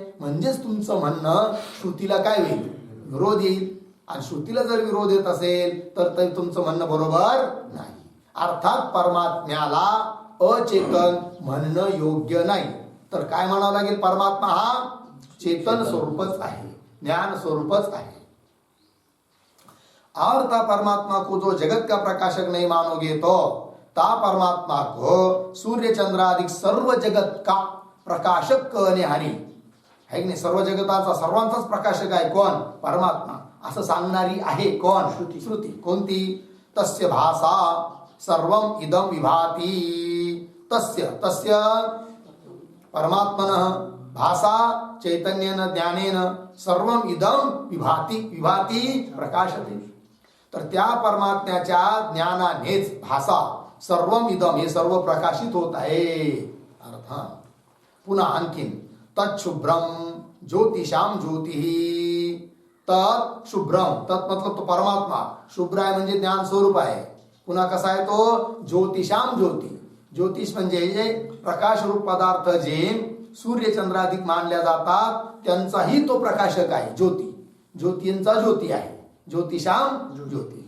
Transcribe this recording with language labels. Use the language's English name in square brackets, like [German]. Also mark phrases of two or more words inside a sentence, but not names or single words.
[Marathi] म्हणजेच तुमचं म्हणणं श्रुतीला काय होईल, विरोध येईल. आणि श्रुतीला जर विरोध येत असेल तर तुमचं म्हणणं बरोबर नाही. अर्थात परमात्म्याला अचेतन म्हणणं योग्य नाही. तर काय म्हणावं लागेल, परमात्मा हा चेतन स्वरूपच आहे, ज्ञान स्वरूपच आहे. [Hindi] और ता परमात्मा को जो जगत का प्रकाशक नहीं मानोगे तो ता परमात्मा को सूर्य चंद्र आदि सर्व जगत का प्रकाशक कहणे हारी. [Marathi] है की नाही, सर्व जगताचा सर्वांचाच प्रकाशक आहे कोण, परमात्मा. असं सांगणारी आहे कोण, श्रुती. कोणती, [Sanskrit] तस्य भासा सर्वम इदम विभाती. तस्य परमात्मनः भासा चैतन्येन ज्ञानेन सर्वम इदम विभाती प्रकाशते. [Marathi] तर त्या परमात्म्याच्या ज्ञानानेच [Sanskrit] भासा सर्वम इदम [Marathi] हे सर्व प्रकाशित होत आहे. अर्थ पुन्हा आणखीन [Sanskrit] तच्छुभ्रम ज्योतिषाम ज्योति. तत् शुभ्रम, [Marathi] तत् मतलब तो परमात्मा, शुभ्र आहे म्हणजे ज्ञान स्वरूप आहे. पुन्हा कसा आहे तो, [Sanskrit] ज्योतिषाम ज्योती. [Marathi] ज्योतिष म्हणजे जे प्रकाश रूप पदार्थ जे सूर्य चंद्राधिक मानल्या जातात त्यांचाही तो प्रकाशक आहे. ज्योती, ज्योतींचा ज्योती आहे. [Sanskrit] ज्योतिषाम ज्योती.